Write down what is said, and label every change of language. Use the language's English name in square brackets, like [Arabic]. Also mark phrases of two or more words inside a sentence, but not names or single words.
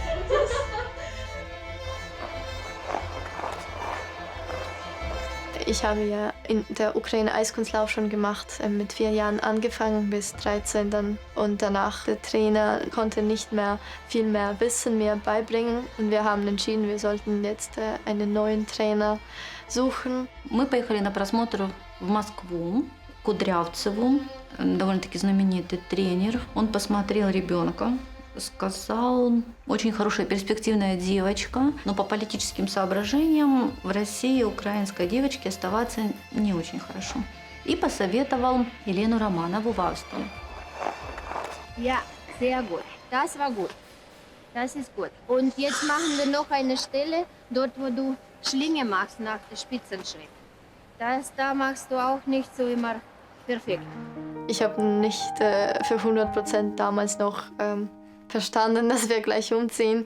[German] Ich habe ja in der Ukraine Eiskunstlauf schon gemacht, mit 4 Jahren angefangen bis 13 dann. Und danach der Trainer konnte nicht mehr viel mehr Wissen mir beibringen. Und wir haben entschieden, wir sollten jetzt einen neuen Trainer suchen. [Russian] Мы поехали на просмотр в Москву, к Кудрявцеву, довольно-таки знаменитый тренер. Он посмотрел ребенка. Сказал, очень хорошая перспективная девочка, но по политическим соображениям в России украинской девочке оставаться не очень хорошо. И посоветовал Елену Романову в Австрию. [German] Ja, sehr gut. Das war gut. Das ist gut. Und jetzt machen wir noch eine Stelle, dort wo du Schlinge machst nach dem Spitzenschritt. Da machst du auch nicht so immer perfekt. Ich habe nicht für 100% damals noch verstanden, dass wir gleich umziehen.